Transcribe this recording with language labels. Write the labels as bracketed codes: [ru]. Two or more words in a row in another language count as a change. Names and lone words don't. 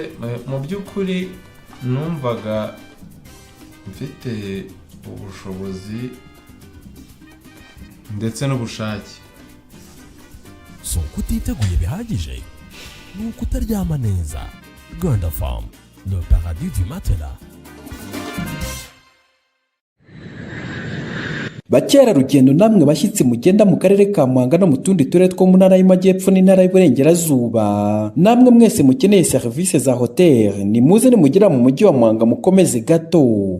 [rw] Mu by'ukuri numvaga mfite ubushobozi ndetse n'ubushake. So kutiteguye bihagije ni ukutaryama neza. [fr] Rwanda Farm, le paradis du matelas. [rw] Bakerarugendo namwe bashyitsi mugenda mu karere ka Muhanga no mu tundi turere two mu ntara y'Amajyepfo n'intara y'Iburengerazuba, namwe mwese mukeneye serivisi za hotel, ni muze nimugera mu mujyi wa Muhanga mukomeze gato.